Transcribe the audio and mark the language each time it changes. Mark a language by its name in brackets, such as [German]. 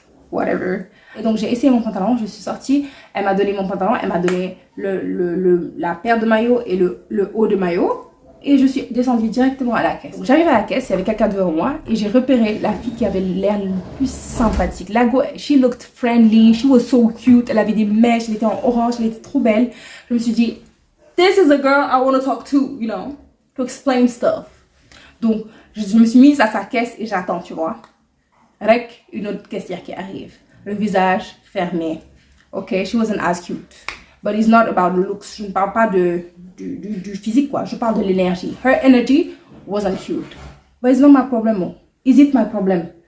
[French] Whatever. Et donc, j'ai essayé mon pantalon, je suis sortie. Elle m'a donné mon pantalon, elle m'a donné la paire de maillots et le haut de maillot. Et je suis descendue directement à la caisse. J'arrive à la caisse, il y avait quelqu'un devant moi. Et j'ai repéré la fille qui avait l'air le plus sympathique. [English] La go, she looked friendly, she was so cute. [French] Elle avait des mèches, elle était en orange, elle était trop belle. Je me suis dit, [English] this is a girl I want to talk to, you know, to explain stuff. [French] Donc, je me suis mise à sa caisse et j'attends, tu vois. Rec, une autre caissière qui arrive. Le visage fermé. [English] Ok, she wasn't as cute. But it's not about the looks. [French] Je ne parle pas du physique, quoi. Je parle de l'énergie. [English] Her energy wasn't cute. But it's not my problem. Is it my problem?